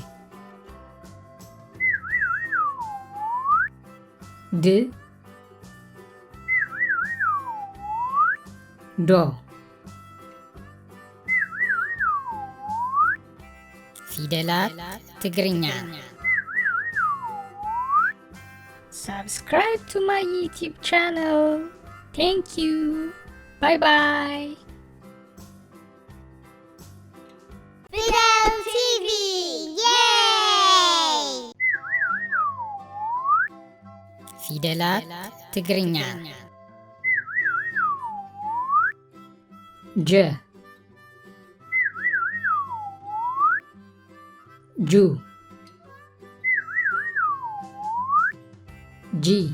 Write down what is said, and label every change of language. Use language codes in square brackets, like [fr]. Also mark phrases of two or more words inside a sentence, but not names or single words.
[ti] ድ ዶ ፊደላት ትግርኛ [en] Subscribe to my YouTube channel. Thank you. Bye bye. Fidel TV! Yay! [ti] ፊደላት ትግርኛ ጀ ጁ ጂ